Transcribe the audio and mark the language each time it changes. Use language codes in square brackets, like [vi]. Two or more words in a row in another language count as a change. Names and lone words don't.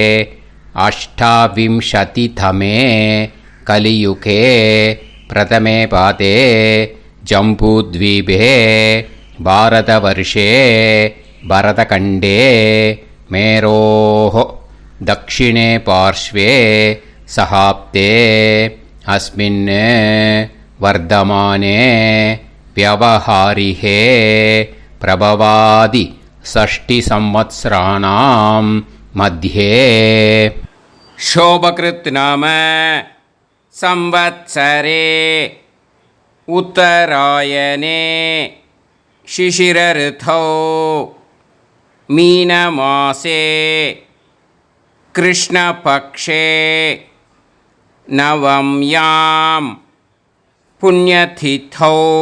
[sa] अष्टाविंशतितमे कलियुगे प्रथमे पादे जम्बूद्वीपे भारतवर्षे भरतखण्डे मेरोः दक्षिणे पार्श्वे शकाब्दे अस्मिन् वर्तमाने व्यवहारिहे प्रभवादि 6 संवत्सराणां मध्ये शोभकृत् नाम संवत्सरे उत्तरायणे शिशिरऋतौ मीनमासे कृष्णपक्षे नवम्यां पुण्यतिथौ